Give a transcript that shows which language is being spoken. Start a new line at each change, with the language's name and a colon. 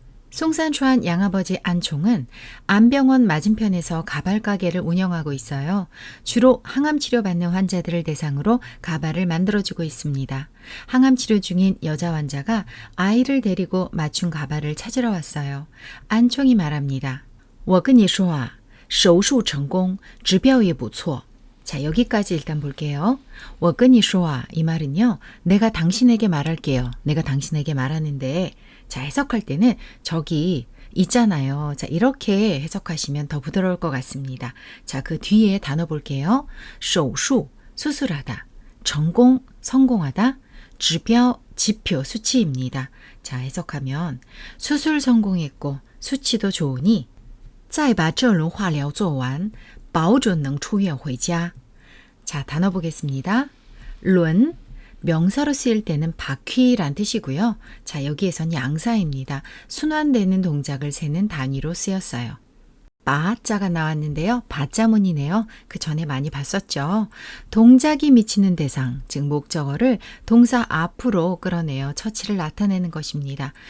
Korean: 송산추안 양아버지 안총은 안병원 맞은편에서 가발 가게를 운영하고 있어요. 주로 항암 치료받는 환자들을 대상으로 가발을 만들어주고 있습니다. 항암 치료 중인 여자 환자가 아이를 데리고 맞춤 가발을 찾으러 왔어요. 안총이 말합니다.
Chinese: 我跟你说啊,手术成功,指标也不错.
Korean: 자, 여기까지 일단 볼게요.
Chinese: 我跟你说啊,
Korean: 이 말은요. 내가 당신에게 말할게요. 내가 당신에게 말하는데 자, 해석할 때는 저기 있잖아요. 자, 이렇게 해석하시면 더 부드러울 것 같습니다. 자, 그 뒤에 단어 볼게요. 手术, 수술하다. 成功, 성공하다. 指标, 지표, 수치입니다. 자, 해석하면 수술 성공했고 수치도 좋으니
Chinese: 再把这轮化疗做完,保准能出院回家.
Korean: 자, 단어 보겠습니다. 轮, 명사로 쓰일 때는 바퀴란 뜻이고요. 자, 여기에선 양사입니다. 순환되는 동작을 세는 단위로 쓰였어요. 바자가 나왔는데요. 바자문이네요. 그 전에 많이 봤었죠. 동작이 미치는 대상, 즉 목적어를 동사 앞으로 끌어내어 처치를 나타내는 것입니다.